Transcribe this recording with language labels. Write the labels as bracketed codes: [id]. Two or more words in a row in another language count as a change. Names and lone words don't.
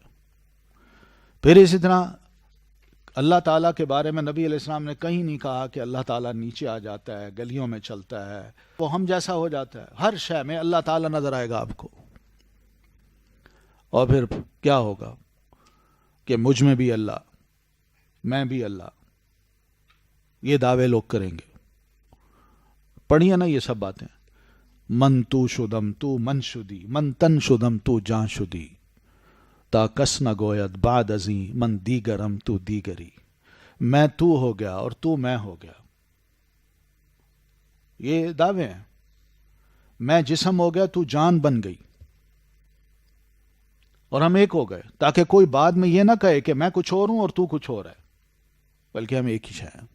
[ur] پھر اسی طرح اللہ تعالیٰ کے بارے میں نبی علیہ السلام نے کہیں نہیں کہا کہ اللہ تعالیٰ نیچے آ جاتا ہے، گلیوں میں چلتا ہے، وہ ہم جیسا ہو جاتا ہے. ہر شے میں اللہ تعالیٰ نظر آئے گا آپ کو. اور پھر کیا ہوگا کہ مجھ میں بھی اللہ، میں بھی اللہ، یہ دعوے لوگ کریں گے. پڑھیے نا یہ سب باتیں. [fa] من تو شدم تو من شدی، من تن شدم تو جان شدی، تا کس نہ گوید بعد ازیں من دیگرم تو دیگری. [ur] میں تو ہو گیا اور تو میں ہو گیا، یہ دعوے ہیں. میں جسم ہو گیا، تو جان بن گئی، اور ہم ایک ہو گئے، تاکہ کوئی بعد میں یہ نہ کہے کہ میں کچھ اور ہوں اور تو کچھ اور ہے، بلکہ ہم ایک ہی شے ہیں.